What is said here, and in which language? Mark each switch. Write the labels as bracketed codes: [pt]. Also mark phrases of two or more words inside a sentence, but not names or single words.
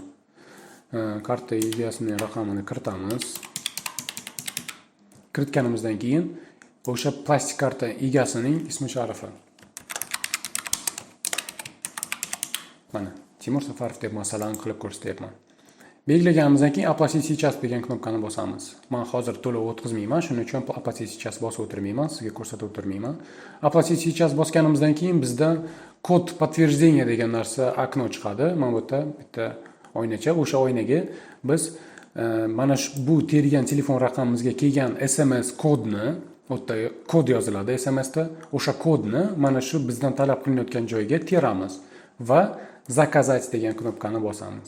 [uz] Karta egasining raqamini kiritamiz. Kiritganimizdan keyin o'sha plastik karta egasining ismi sharifi. Mana Timur Safarov deb masalan qilib ko'rsatyapman. Belgilaganimizdan keyin [ru] оплатить сейчас [uz] degan knopkani bosamiz. Men hozir to'lov o'tkazmayman, shuning uchun [ru] оплатить сейчас [uz] bosib o'tirmayman, sizga ko'rsatib o'tirmayman. [ru] Оплатить сейчас [uz] bosganimizdan keyin bizda [ru] код подтверждения [uz] degan narsa okno chiqadi. Mana bu yerda bitta oynacha, o'sha oynaga biz mana bu tergan telefon raqamimizga kelgan SMS kodni, o'tda kod yoziladi SMS da, o'sha kodni mana shu bizdan talab qilinayotgan joyga teramiz va заказать degan knopkani bosamiz.